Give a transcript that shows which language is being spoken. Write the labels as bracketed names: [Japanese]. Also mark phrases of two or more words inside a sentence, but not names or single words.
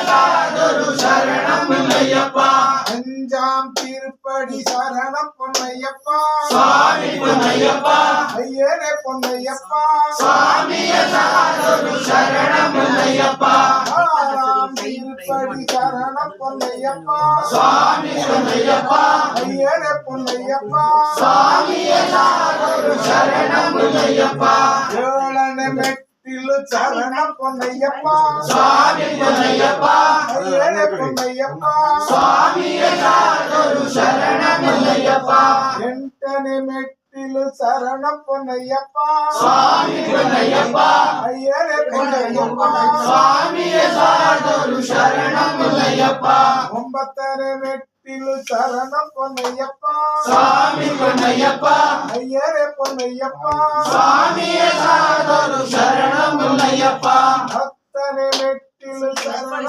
[Tamil] சரணம் பொன்னையப்பா அஞ்சாம் திருப்படி சரணம் பொன்னையப்பா சுவாமி பொன்னையப்பா ஐயரே பொன்னையப்பா சுவாமி சரணம் பொன்னையப்பா ஆறாம் திருப்படி சரணம் பொன்னையப்பா சுவாமி பொன்னையப்பா ஐயரே பொன்னையப்பா சுவாமி சரணம் பொன்னையப்பா ஏழனை மெட்டிலு சரணம் பொன்னையப்பா சுவாமி பொன்னையப்பா ஐயரே பொன்னையப்பா சுவாமி சரணம் பொன்னையப்பா [Kannada] ಎಂಟನೇ ಮೆಟ್ಟಿಲು ಶರಣಂ ಪೊನ್ನಯ್ಯಪ್ಪ ಸ್ವಾಮಿ ಪೊನ್ನಯ್ಯಪ್ಪ ಅಯ್ಯರೇ ಪೊನ್ನಯ್ಯಪ್ಪ ಸ್ವಾಮಿಯ ಶರಣಂ ಪೊನ್ನಯ್ಯಪ್ಪ ಒಂಬತ್ತನೇ ಮೆಟ್ಟಿಲು ಶರಣಂ ಪೊನ್ನಯ್ಯಪ್ಪ ಸ್ವಾಮಿ ಪೊನ್ನಯ್ಯಪ್ಪ ಅಯ್ಯರೇ ಪೊನ್ನಯ್ಯಪ್ಪ ಸ್ವಾಮಿಯ ಶರಣಂ ಪೊನ್ನಯ್ಯಪ್ಪ ಹತ್ತನೇ ಮೆಟ್ಟಿಲು ಶರಣಂ